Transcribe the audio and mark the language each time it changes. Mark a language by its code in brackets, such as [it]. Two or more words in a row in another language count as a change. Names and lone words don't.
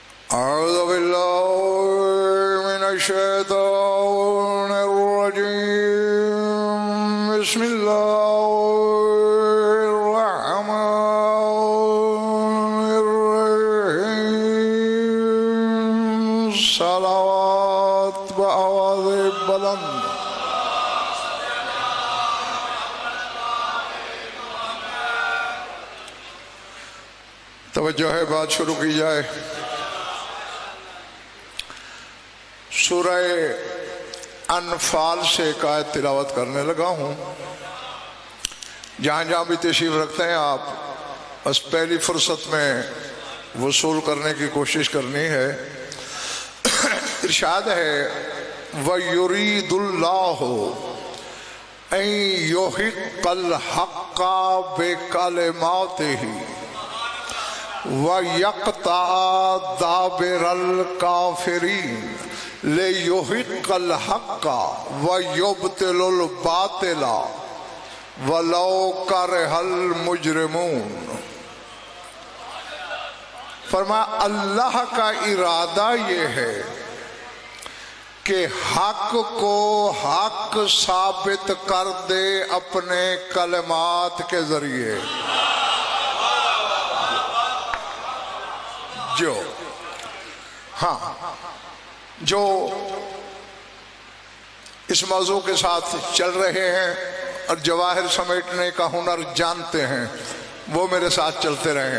[ar] أعوذ بالله من الشيطان الرجيم بسم الله الرحمن الرحيم [ur] صلوات باآواز بلند. توجہ ہے، بات شروع کی جائے. سورہ انفال سے ایک آیت تلاوت کرنے لگا ہوں. جہاں جہاں بھی تشریف رکھتے ہیں آپ، بس پہلی فرصت میں وصول کرنے کی کوشش کرنی ہے. ارشاد ہے [ar] ويريد الله أن يحق الحق بكلماته ويقطع دابر الكافرين ليحق الحق ويبطل الباطل ولو كره المجرمون. [ur] فرمایا اللہ کا ارادہ یہ ہے کہ حق کو حق ثابت کر دے اپنے کلمات کے ذریعے. جو اس موضوع کے ساتھ چل رہے ہیں اور جواہر سمیٹنے کا ہنر جانتے ہیں، وہ میرے ساتھ چلتے رہے.